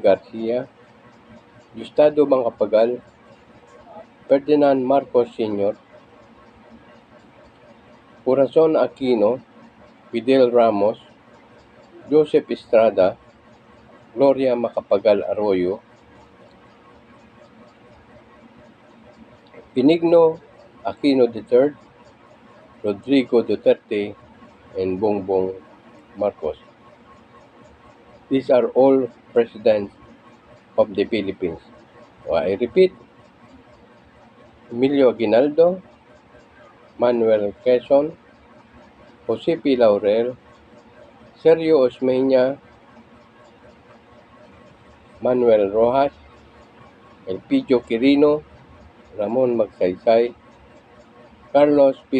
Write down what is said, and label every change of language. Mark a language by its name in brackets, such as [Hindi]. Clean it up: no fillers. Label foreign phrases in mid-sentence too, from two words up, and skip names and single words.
[English] Garcia, Gustavo Macapagal, Ferdinand Marcos Sr., Corazon Aquino, Fidel Ramos, Joseph Estrada, Gloria Macapagal Arroyo, Benigno Aquino III, Rodrigo Duterte, and Bongbong Marcos. These are all presidents of the Philippines. I repeat: Emilio Aguinaldo, Manuel Quezon, Jose P. Laurel, Sergio Osmeña, Manuel Rojas, Elpidio Quirino, Ramon Magsaysay, Carlos P.